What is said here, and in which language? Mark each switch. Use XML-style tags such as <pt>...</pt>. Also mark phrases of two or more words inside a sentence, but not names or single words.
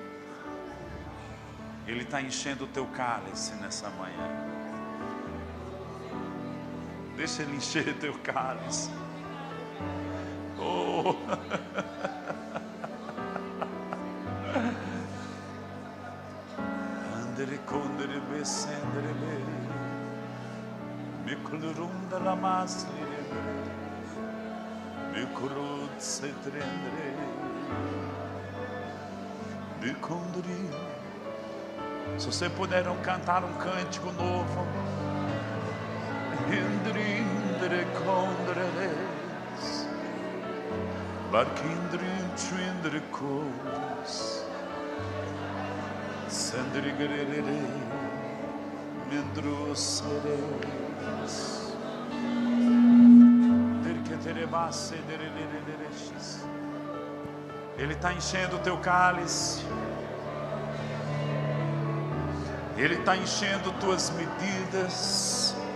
<pt>Ele está enchendo o teu cálice nessa manhã. Deixa Ele encher teu cálice. Oh! Andere condere besendere me colorunda la masli me corrod se trendre me condri. Se você puderam cantar um cântico novo, hindrindre condreles barquindrin trindre cores sendri gerere mendros seres derketere basse derelereres. Ele está enchendo o teu cálice. Ele está enchendo tuas medidas.</pt>